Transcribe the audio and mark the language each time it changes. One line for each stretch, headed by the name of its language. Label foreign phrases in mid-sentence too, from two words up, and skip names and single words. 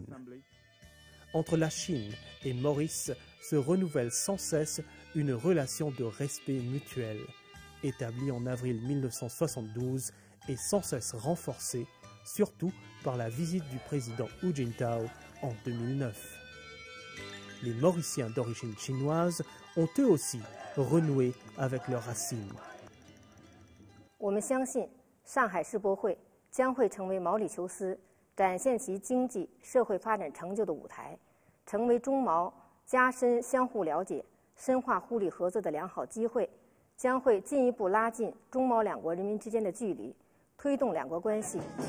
French: Entre la Chine et Maurice se renouvelle sans cesse une relation de respect mutuel, établie en avril 1972 et sans cesse renforcée, surtout par la visite du président Hu Jintao en 2009. Les Mauriciens d'origine chinoise ont eux aussi renoué avec leurs racines.
Chinese: 我们相信上海世博会将会成为毛里求斯展现其经济社会发展成就的舞台，成为中毛加深相互了解、深化互利合作的良好机会，将会进一步拉近中毛两国人民之间的距离，推动两国关系。